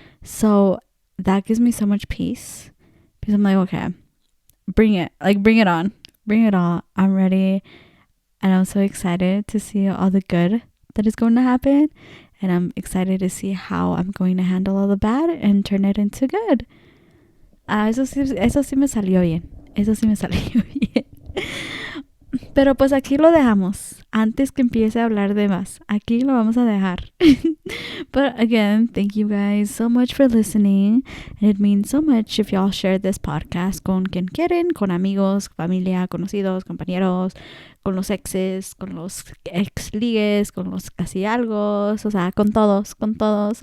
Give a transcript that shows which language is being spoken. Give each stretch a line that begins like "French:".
English: So that gives me so much peace, because I'm like, okay, bring it on, bring it all. I'm ready, and I'm so excited to see all the good that is going to happen, and I'm excited to see how I'm going to handle all the bad and turn it into good.
Spanish: Eso sí me salió bien. Pero pues aquí lo dejamos. antes que empiece a hablar de más. Aquí lo vamos a dejar.
English: But again, thank you guys so much for listening. And it means so much if y'all share this podcast
Spanish: con quien quieren, con amigos, familia, conocidos, compañeros, con los exes, con los ex ligues, con los casi algo, o sea, con todos, con todos.